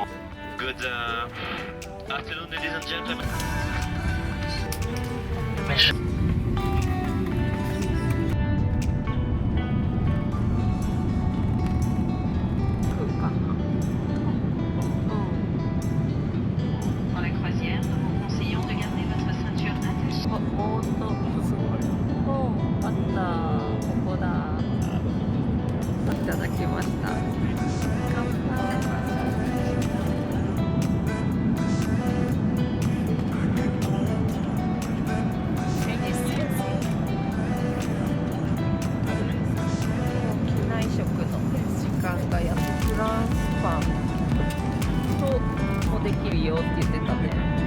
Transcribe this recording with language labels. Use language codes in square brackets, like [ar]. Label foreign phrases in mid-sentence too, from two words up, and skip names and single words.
[en] Good afternoon ladies and gentlemen. [fr] Dans la croisière, nous vous conseillons de garder votre ceinture attachée. [ja] おーっと、すごい。あった、ここだ。いただきました。乾杯。機内食の時間がやっとフランスパンともできるよって言ってたね。